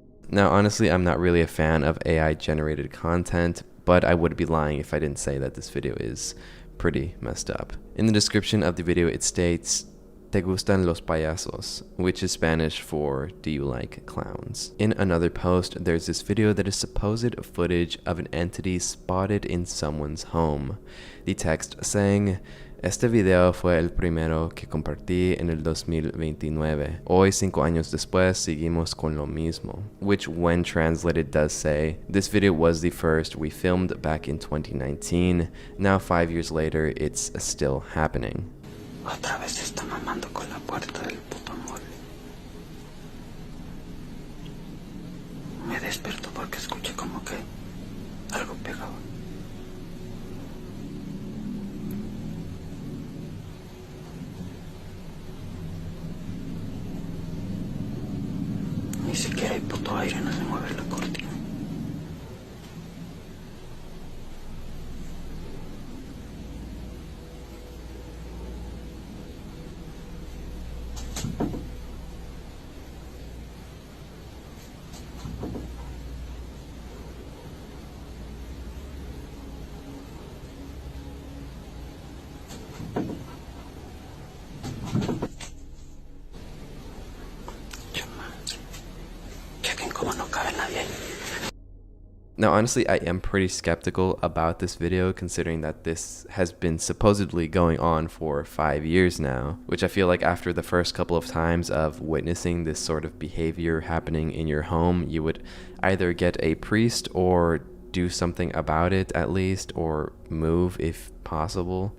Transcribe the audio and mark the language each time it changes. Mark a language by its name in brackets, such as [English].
[English] Now, honestly, I'm not really a fan of AI generated content, but I would be lying if I didn't say that this video is pretty messed up. In the description of the video, it states, [Spanish] "Te gustan los payasos?" [English] which is Spanish for "Do you like clowns?" In another post, there's this video that is supposed footage of an entity spotted in someone's home. The text saying, [Spanish] Este video fue el primero que compartí en el 2029. Hoy, 5 años después, seguimos con lo mismo. [English] Which, when translated, does say, this video was the first we filmed back in 2019. Now, 5 years later, it's still happening. [Spanish] Otra vez se está mamando con la puerta del puto amor. Me desperto porque escuché como que algo pegaba. Ni siquiera hay puto aire, no se mueve la cortina. Chequen cómo no cabe nadie ahí. [English] Now, honestly, I am pretty skeptical about this video considering that this has been supposedly going on for 5 years now, which I feel like after the first couple of times of witnessing this sort of behavior happening in your home, you would either get a priest or do something about it at least, or move if possible.